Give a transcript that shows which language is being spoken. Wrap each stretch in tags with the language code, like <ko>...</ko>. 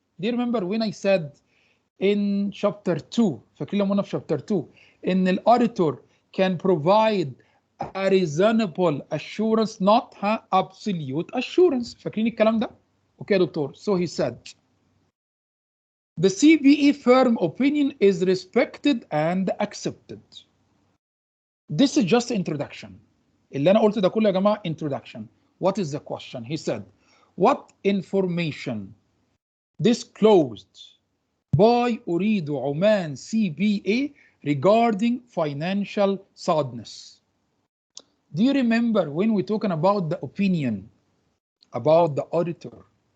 <en>Do you remember when I said in chapter 2</en> <ar>فاكرين لما قلنا في</ar> <en>chapter 2 ان الauditor can provide a reasonable assurance not absolute assurance.</en> <ar>فاكرين الكلام ده؟ اوكي يا دكتور.</ar> <en>So he said the CBE firm opinion is respected and accepted. This is just introduction.</en> <ar>اللي أنا قلته ده كله يا جماعة introduction.</ar> <en>What is the question? He said, what information disclosed by أريد عمان CBA regarding financial soundness? Do you remember when we're talking about the opinion about the auditor?</en>